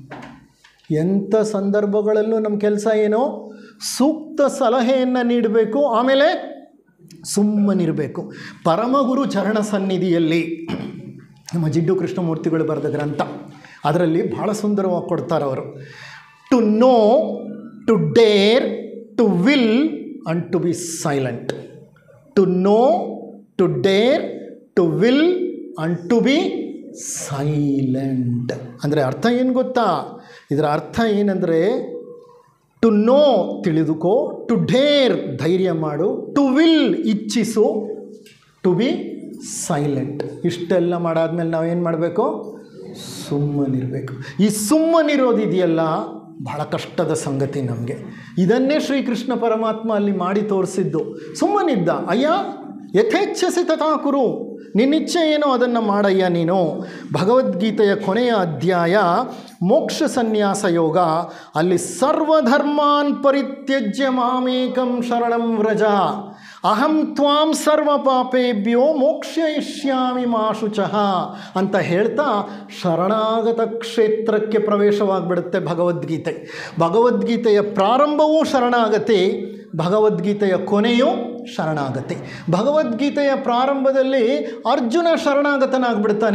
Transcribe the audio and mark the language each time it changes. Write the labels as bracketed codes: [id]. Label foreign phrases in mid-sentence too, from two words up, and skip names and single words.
[kn] ಎಂಥ ಸಂದರ್ಭಗಳಲ್ಲೂ ನಮ್ಮ ಕೆಲಸ ಏನೋ ಸೂಕ್ತ ಸಲಹೆಯನ್ನು ನೀಡಬೇಕು, ಆಮೇಲೆ ಸುಮ್ಮನಿರಬೇಕು. ಪರಮಗುರು ಚರಣ ಸನ್ನಿಧಿಯಲ್ಲಿ ನಮ್ಮ ಜಿಡ್ಡು ಕೃಷ್ಣಮೂರ್ತಿಗಳು ಬರೆದ ಗ್ರಂಥ, ಅದರಲ್ಲಿ ಭಾಳ ಸುಂದರವಾಗಿ ಕೊಡ್ತಾರೆ ಅವರು. [en] to know, to dare, to will and to be silent. to know, to dare, to will and to be silent. [kn] ಅಂದರೆ ಅರ್ಥ ಏನು ಗೊತ್ತಾ? ಇದರ ಅರ್ಥ ಏನಂದರೆ, [en] to know ತಿಳಿದುಕೋ, to dare [kn] ಧೈರ್ಯ ಮಾಡು, [en] to will ಇಚ್ಛಿಸು, to be silent. [kn] ಇಷ್ಟೆಲ್ಲ ಮಾಡಾದ್ಮೇಲೆ ನಾವೇನು ಮಾಡಬೇಕು? ಸುಮ್ಮನಿರಬೇಕು. ಈ ಸುಮ್ಮನಿರೋದಿದೆಯಲ್ಲ ಬಹಳ ಕಷ್ಟದ ಸಂಗತಿ ನಮಗೆ. ಇದನ್ನೇ ಶ್ರೀಕೃಷ್ಣ ಪರಮಾತ್ಮ ಅಲ್ಲಿ ಮಾಡಿ ತೋರಿಸಿದ್ದು. ಸುಮ್ಮನಿದ್ದ. ಅಯ್ಯ, [sa] ಯಥೇಚ್ಛಸಿ ತಥಾ ಕುರು, [kn] ನಿನ್ನಿಚ್ಛೆ ಏನೋ ಅದನ್ನು ಮಾಡಯ್ಯ ನೀನು. ಭಗವದ್ಗೀತೆಯ ಕೊನೆಯ ಅಧ್ಯಾಯ ಮೋಕ್ಷ ಸನ್ಯಾಸ ಯೋಗ. [sa] ಅಲ್ಲಿ ಸರ್ವಧರ್ಮಾನ್ ಪರಿತ್ಯಜ್ಯ ಮಾಮೇಕಂ ಶರಣಂ ವ್ರಜ ಅಹಂ ತ್ವಾಂ ಸರ್ವ ಪಾಪೇಭ್ಯೋ ಮೋಕ್ಷಯಿಷ್ಯಾಮಿ ಮಾ ಶುಚಃ [kn] ಅಂತ ಹೇಳ್ತಾ ಶರಣಾಗತ ಕ್ಷೇತ್ರಕ್ಕೆ ಪ್ರವೇಶವಾಗಿಬಿಡುತ್ತೆ ಭಗವದ್ಗೀತೆ. ಭಗವದ್ಗೀತೆಯ ಪ್ರಾರಂಭವೂ ಶರಣಾಗತಿ, ಭಗವದ್ಗೀತೆಯ ಕೊನೆಯೂ ಶರಣಾಗತಿ. ಭಗವದ್ಗೀತೆಯ ಪ್ರಾರಂಭದಲ್ಲಿ ಅರ್ಜುನ ಶರಣಾಗತನಾಗ್ಬಿಡ್ತಾನೆ.